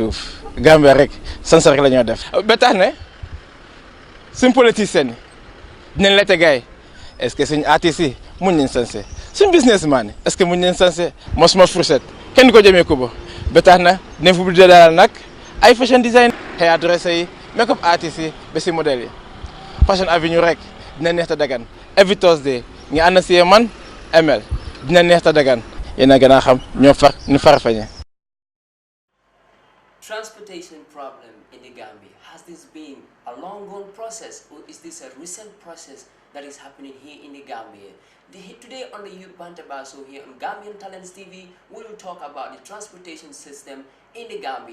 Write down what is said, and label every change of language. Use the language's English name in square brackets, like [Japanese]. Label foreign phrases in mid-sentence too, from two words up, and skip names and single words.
[Wolof] suuf Gambie rek sanse rek la ñoo def ba tax ne suñ politicien dinañ la tegaay [French] est-ce que [Wolof] suñ artistes yi mun nañ sanse suñ businessman yi [French] est-ce que [Wolof] mun nañ sanse mosuma fourchette kenn ko jëmee ko ba tax na dinañ fu budde daal nag ay [English] fashion design hairdresser [Wolof] yi [English] make-up artistes [Wolof] yi ba si modèle yi Fashion Avenue rek dina neex ta dagan [English] every Thursday [Wolof] nga ànd si man Emel dina neex ta dagan yéen a gën a xam ñoo far fañe. [English] Transportation problem in the Gambia, has this been a long-gone process or is this a recent process that is happening here in the Gambia? Today on the Youth Bantaba, so here on Gambian Talents TV, we will talk about the transportation system in the Gambia.